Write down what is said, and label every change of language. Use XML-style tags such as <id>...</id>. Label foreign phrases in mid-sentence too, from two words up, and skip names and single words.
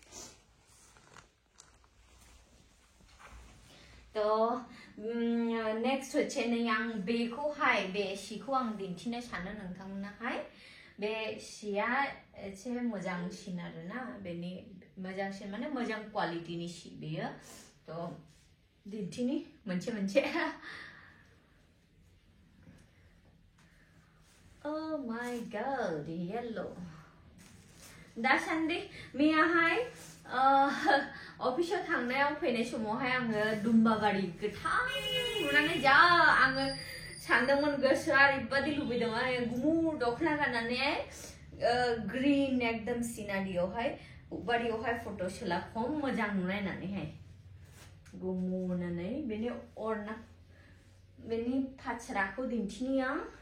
<brx>नेक्स्ट होच्छे नै आं बेखौहाय बे सिखौ आं दिन्थिनो सानो नोंथांमोनहाय बे सिया एसे मोजांसिन आरोना बेनि मोजांसिन माने मोजां क्वालिटिनि सि बेयो दिन्थिनि मोनसे</brx> <en>Oh my god, yellow.</en> <brx>दासान्दि मैयाहाय अफिसाव थांनायाव फैनाय समावहाय आङो दुम्बाबारि गोथां नुनानै जा आङो सानदोंमोन गोसोआ ओरैबादि लुबैदोंमोन आरो गुमुर दखना गाननानै ग्रीन एकदम सिनारियावहाय बारियावहाय फट' सोला खम मोजां नुनाय होननानैहाय गुमुरनानै बेनि फास्राखौ दिन्थिनि आं</brx>